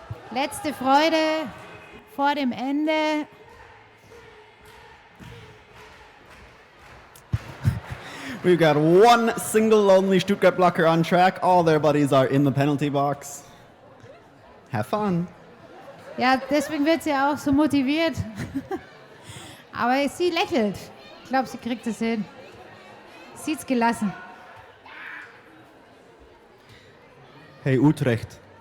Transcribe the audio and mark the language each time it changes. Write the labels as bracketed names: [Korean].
[German] Letzte Freude vor dem Ende. [English] We've got one single lonely Stuttgart blocker on track. All their buddies are in the penalty box. Have fun. [German] Ja, deswegen wird sie auch so motiviert. Aber sie lächelt. Ich glaube, sie kriegt es hin. Sieht's gelassen. Hey, Utrecht.